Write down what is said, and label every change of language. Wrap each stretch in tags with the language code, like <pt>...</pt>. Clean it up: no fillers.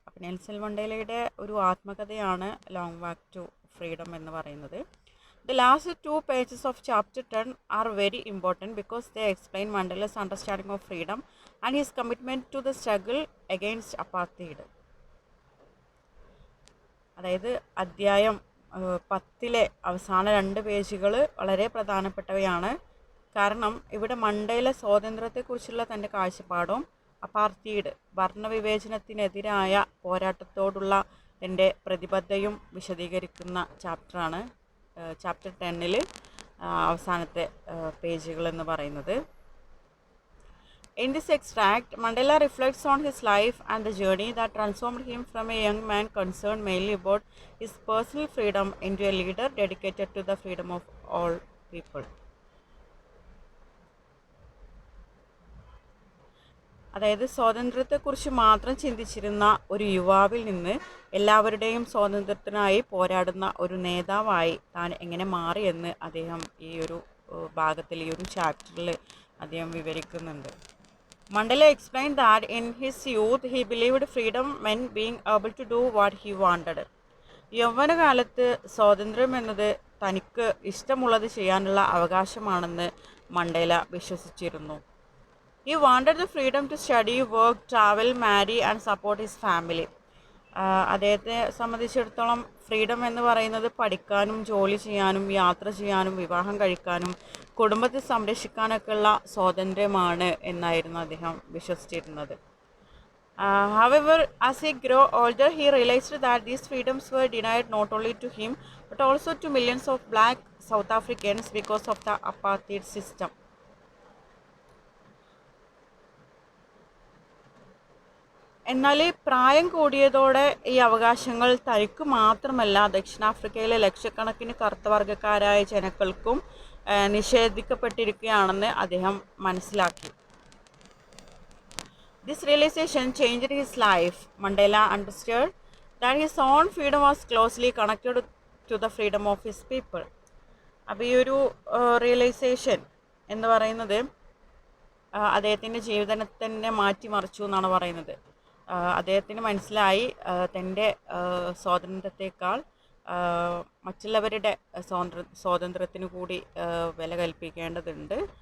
<ml>അപ്പോൾ നെൽസൺ മണ്ടേലയുടെ ഒരു ആത്മകഥയാണ് long walk to freedom എന്ന് പറയുന്നത്.</ml> <en>The last two pages of chapter 10 are very important because they explain Mandela's understanding of freedom and his commitment to the struggle against apartheid.</en> <ml>അതായത് അധ്യായം 10 അവസാന 2 പേജുകൾ വളരെ പ്രധാനപ്പെട്ടവയാണ്. കാരണം ഇവിടെ മണ്ടേല സ്വാതന്ത്ര്യത്തെക്കുറിച്ചുള്ള തൻ്റെ കാഴ്ചപ്പാടും അപ്പാർത്തീഡ് വർണ്ണവിവേചനത്തിനെതിരായ പോരാട്ടത്തോടുള്ള തൻ്റെ പ്രതിബദ്ധതയും വിശദീകരിക്കുന്ന ചാപ്റ്ററാണ് ചാപ്റ്റർ 10 അവസാനത്തെ പേജുകൾ എന്ന് പറയുന്നത്.</ml> <en>In this extract, Mandela reflects on his life and the journey that transformed him from a young man concerned mainly about his personal freedom into a leader dedicated to the freedom of all people.</en> <ml>അതായത് സ്വാതന്ത്ര്യത്തെക്കുറിച്ച് മാത്രം ചിന്തിച്ചിരുന്ന ഒരു യുവാവിൽ നിന്ന് എല്ലാവരുടെയും സ്വാതന്ത്ര്യത്തിനായി പോരാടുന്ന ഒരു നേതാവായി താൻ എങ്ങനെ മാറിയെന്ന് അദ്ദേഹം ഈ ഒരു ഭാഗത്തിൽ ഈ ഒരു ചാപ്റ്ററിൽ അദ്ദേഹം വിവരിക്കുന്നുണ്ട്.</ml> <en>Mandela explained that in his youth he believed freedom meant being able to do what he wanted.</en> <ml>യൗവനകാലത്ത് സ്വാതന്ത്ര്യം എന്നത് തനിക്ക് ഇഷ്ടമുള്ളത് ചെയ്യാനുള്ള അവകാശമാണെന്ന് മണ്ടേല വിശ്വസിച്ചിരുന്നു.</ml> <en>He wanted the freedom to study, work, travel, marry and support his family.</en> <ml>അദ്ദേഹത്തെ സംബന്ധിച്ചിടത്തോളം freedom എന്ന് പറയുന്നത് പഠിക്കാനും ജോലി ചെയ്യാനും യാത്ര ചെയ്യാനും വിവാഹം കഴിക്കാനും കുടുംബത്തെ സംരക്ഷിക്കാനൊക്കെയുള്ള സ്വാതന്ത്ര്യമാണ് എന്നായിരുന്നു അദ്ദേഹം വിശ്വസിച്ചിരുന്നത്.</ml> <en>However, as he grew older, he realized that these freedoms were denied not only to him but also to millions of black South Africans because of the apartheid system.</en> <ml>എന്നാൽ പ്രായം കൂടിയതോടെ ഈ അവകാശങ്ങൾ തനിക്ക് മാത്രമല്ല ദക്ഷിണാഫ്രിക്കയിലെ ലക്ഷക്കണക്കിന് കറുത്തവർഗക്കാരായ ജനങ്ങൾക്കും നിഷേധിക്കപ്പെട്ടിരിക്കുകയാണെന്ന് അദ്ദേഹം മനസ്സിലാക്കി.</ml> <en>This realization changed his life. Mandela understood that his own freedom was closely connected to the freedom of his people.</en> <ml>അപ്പോൾ ഈ ഒരു റിയലൈസേഷൻ എന്ന് പറയുന്നത് അദ്ദേഹത്തിൻ്റെ ജീവിതത്തിനെ മാറ്റിമറിച്ചു എന്നാണ് പറയുന്നത്. അദ്ദേഹത്തിന് മനസ്സിലായി തൻ്റെ സ്വാതന്ത്ര്യത്തെക്കാൾ മറ്റുള്ളവരുടെ സ്വാതന്ത്ര്യത്തിന് കൂടി വില കൽപ്പിക്കേണ്ടതുണ്ട്.</ml>